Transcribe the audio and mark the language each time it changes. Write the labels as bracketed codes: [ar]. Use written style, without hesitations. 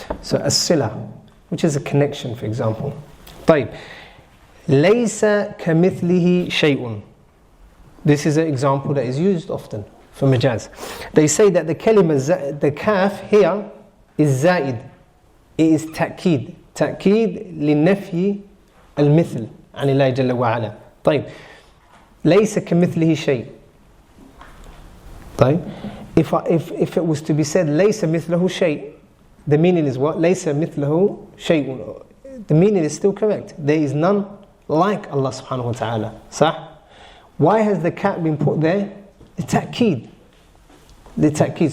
[en] So a-sila, which is a connection, for example. [ar] طيب. ليس كمثله شيء. [en] This is an example that is used often for majaz. They say that the kalima, the kaf here is zaid. It is ta'keed. [ar] Ta'keed لنفي المثل عن الله جل وعلا. طيب. ليس كمثله شيء. طيب. [en] If it was to be said [ar] ليس مثله شيء, [en] the meaning is what? [ar] ليس مثله شيء. [en] The meaning is still correct. There is none like Allah subhanahu wa ta'ala. صح? Why has the cat been put there? The ta'keed. The ta'keed.